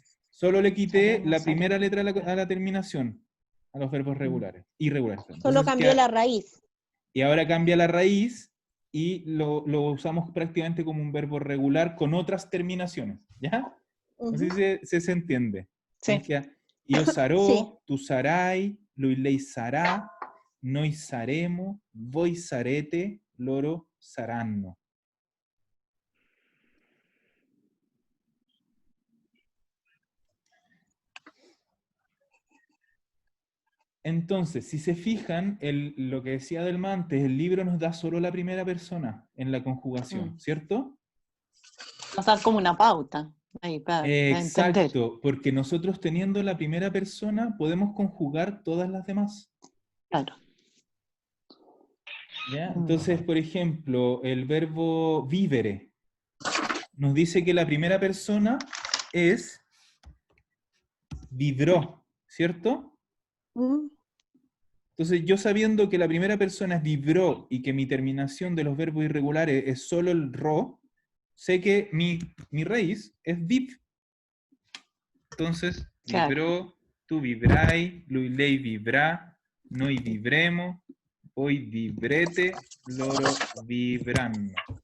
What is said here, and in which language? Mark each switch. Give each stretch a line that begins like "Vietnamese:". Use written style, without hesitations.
Spanish: Solo le quité Saremos, la primera saremos. letra a la terminación, a los verbos regulares, irregulares. Solo Entonces, cambió la raíz. y ahora cambia la raíz y lo usamos prácticamente como un verbo regular con otras terminaciones. ¿Ya? No sé si se entiende. Sí.
Italian: Io sarò,
Spanish: Sí.
Italian: tu sarai, lui lei sarà, noi saremo, voi sarete, loro saranno.
Spanish: Entonces, si se fijan, lo que decía Delma antes, el libro nos da solo la primera persona en la conjugación, ¿cierto? Nos dan como una pauta ahí para entender. Exacto, porque nosotros teniendo la primera persona podemos conjugar todas las demás. Claro. ¿Ya? Entonces, por ejemplo, el verbo vivere nos dice que la primera persona es vivrò, ¿cierto? Entonces, yo sabiendo que la primera persona es vivrò y que mi terminación de los verbos irregulares es solo el ro, sé que mi raíz es viv. Entonces, Claro.
Italian: vivrò, tu vivrai, lui lei vivrà, noi vivremo, voi vivrete, loro vivranno.